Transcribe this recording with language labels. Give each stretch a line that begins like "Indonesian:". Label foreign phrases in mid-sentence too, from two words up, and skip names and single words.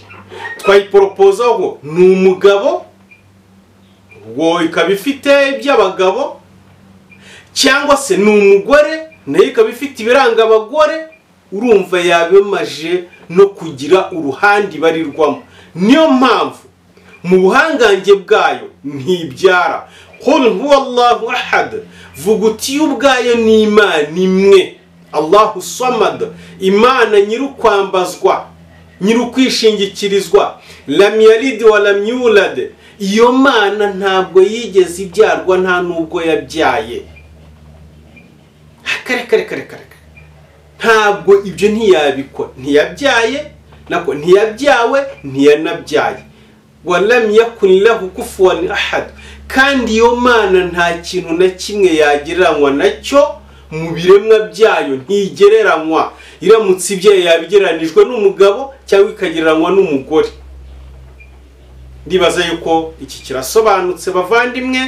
Kinyarwanda: Twayiporopozaho ni umugabo, ubwo ikaba ifite iby'abagabo, cyangwa se ni umugore nayo ikaba ifite ibiranga abagore. Urumva yabemaje no kugira uruhande ibarirwamo. Niyo mpamvu mu buhangange bwayo ntibyara.
Arabic: قل هو الله أحد,
Kinyarwanda: vuga uti ubwayo ni Imana imwe,
Arabic: الله الصمد,
Kinyarwanda: Imana nyirukwambazwa, nyirukwishingikirizwa,
Arabic: لم يلد ولم يولد.
Kinyarwanda: Iyo Mana ntabwo yigeze ibyarwa, nta nubwo yabyaye. Kare ntabwo ibyo ntiyabikora, ntiyabyaye nako ntiyabyawe, ntiyanabyaye.
Arabic: ولم يكن له كفوا أحد.
Kinyarwanda: Kandi iyo Mana nta kintu na kimwe yagereranywa nacyo mu biremwa byayo, ntigereranywa. Iramutse ibyaye yabigeranijwe n'umugabo cyangwa ikagereranywa n'umugore. Ndibaza yuko iki kirasobanutse bavandimwe.